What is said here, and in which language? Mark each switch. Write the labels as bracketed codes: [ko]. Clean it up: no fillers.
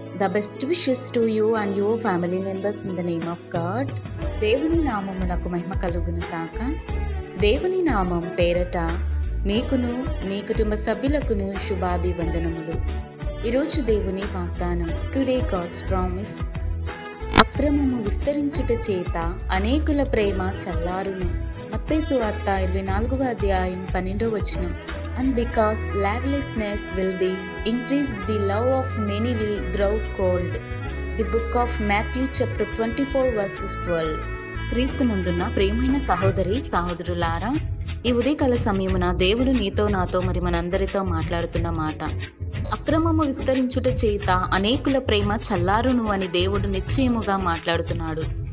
[en] The best wishes to you and your family members in the name of God. [te] దేవుని నామమునకు మహిమ కలుగును కాక. దేవుని నామం పేరట మీకును మీ కుటుంబ సభ్యులకును శుభాభివందనములు. ఈరోజు దేవుని వాగ్దానం. [en] Today God's promise. [te] అక్రమము విస్తరించుట చేత అనేకుల ప్రేమ చల్లారును. మత్తయి సువార్త 24వ అధ్యాయం 12వ వచనం. [en] And because lawlessness will be increased, the love of many will grow cold. The book of Matthew chapter 24 verses 12. [te] క్రీస్తునందున్న ప్రియమైన సహోదరి సహోదరులారా, ఈ ఉదయకాల సమయమున దేవుడు నీతో నాతో మరి మనందరితో మాట్లాడుతున్న మాట, అక్రమము విస్తరించుట చేత అనేకుల ప్రేమ చల్లారును అని దేవుడు నిశ్చయముగా మాట్లాడుతున్నాడు.